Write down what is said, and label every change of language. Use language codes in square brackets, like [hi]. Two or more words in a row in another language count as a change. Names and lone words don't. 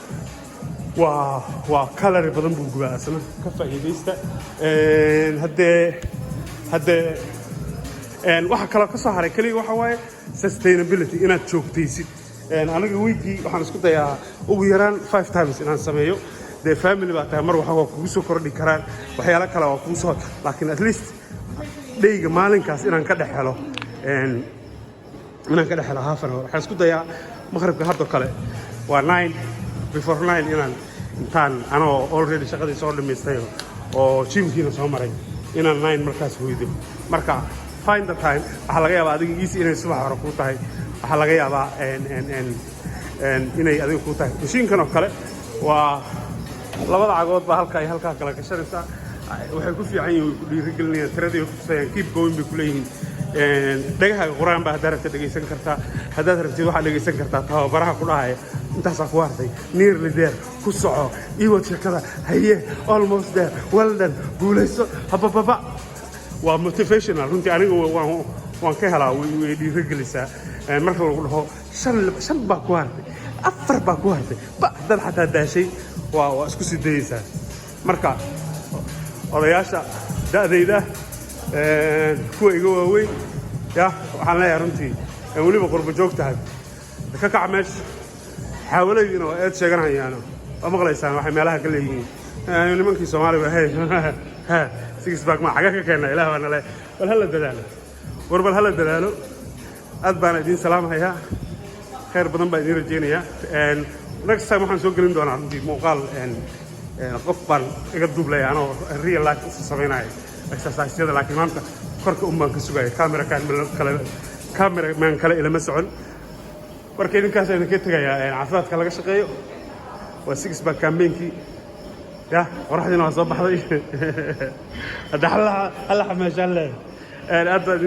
[so] waa calorie badan buu gubaa asna ka faa'iideysta waxa kale ka soo haray kaliya waxa waaye sustainability inaad joogtaysid aniga weekii waxaan isku dayaa ugu yaraan 5 times inaan sameeyo [en] the family [so] baa tahay mar waxa kugu soo kordhi karaan waxyaalo kale oo kugu soo laakiin at least dhayga maalinkaas inaan ka dhaxelo inaan ka dhex helo [en] half an hour [so] waxaan isku dayaa maqribka hadda kale waa 9 before 9 inaan intaan anoo already shaqadii soo dhamaystay oo gymkiina soo maray inaan 9 markaas hoydo marka [en] find the time [so] waxaa laga yaabaa adiga easy inay subax hore ku tahay waxaa laga yaabaa inay adiga ku tahay mashiinkan oo kale waa labada cagood baa halka ay halkaa kala gashanaysaa waxay ku fiican yihiin ku dhiirigelinayaan tiradii ku tusayaan [en] keep going [so] bay ku leeyihiin dhagahaaga quraan baa haddaad rabta dhegaysan kartaa haddaad rabtid waxaad dhegaysan kartaa tababaraha ku dhahaya intaasaa ku hartay [en] nearly there [so] ku soco iwad sheekada haye [en] almost there well done [so] guulayso habababa waa motivational runtii aniga waan ka helaa way dhiirigelisaa marka lagu dhaho shan baa ku hartay 4 baa ku hartay haddaad xataa daashay waa isku sii dayaysaa marka odayaasha da'dayda kuwa iga waaweyn ya waxaan leeyahay runtii weliba qurbo joogtahay ka kac meesha xaawalaydina oo eed sheeganayaan waa maqlaysaan waxay meelaha ka leeyihiin nimankii Soomaaliya hey [en] six pack [so] ma xaga ka keenay ilaahay wana leh bal hala dadaalo bal hala dadaalo aad baan idin salaamayaa khayr badan baan idin rajeynayaa [en] next time [so] waxaan soo gelin doonaa runtii muuqaal qof baan iga duublay anoo [en] real life [so] u sameynaayo exercise-yada laakiin maanta korka baan ka sugaya cameraman kale ilama socon marka idinkaas ayaan ka tegayaa caafimaadka laga shaqeeyo waa [en] six pack campaign- [so] kii ya qoraxdiina waa soo baxday hadda halla xamaashaan leh aad baan